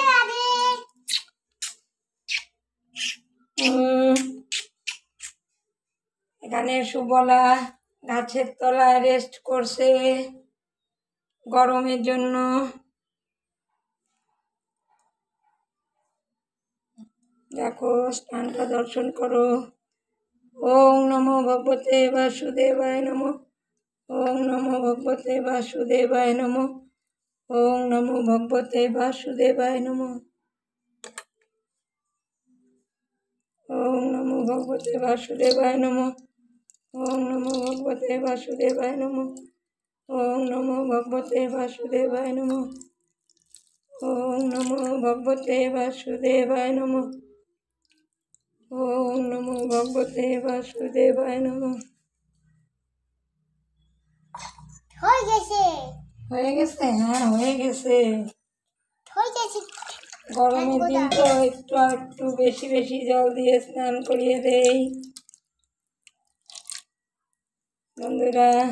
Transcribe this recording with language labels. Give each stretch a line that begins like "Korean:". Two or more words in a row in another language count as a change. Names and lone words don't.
Bangla: এখানে সুবলা গাছের তলায় রেস্ট করছে গরমের জন্য। দেখো, স্থানটা দর্শন করো।
Sanskrit: ওং নমো ভগবতে বাসুদেবায় নমো। ওং নমো ভগবতে বাসুদেবায় নমো। ওং নমো ভগবতে বাসুদেবায় নমো। ওং নমো ভগবতে বাসুদেবায় নমো। ওং নমো ভগবতে বাসুদেবায় নমো। ওং নমো ভগবতে বাসুদেবায় নমো। ওং নমো ভগবতে বাসুদেবায় নমো। ওং নমো ভগবতে বাসুদেবায় নমো।
Bangla: হয়ে গেছে। হয়ে গেছে? হ্যাঁ, হয়ে গেছে। হয়ে গেছে। গরমের দিন তো একটু আর একটু বেশি বেশি জল দিয়ে স্নান করিয়ে দেই বন্ধুরা।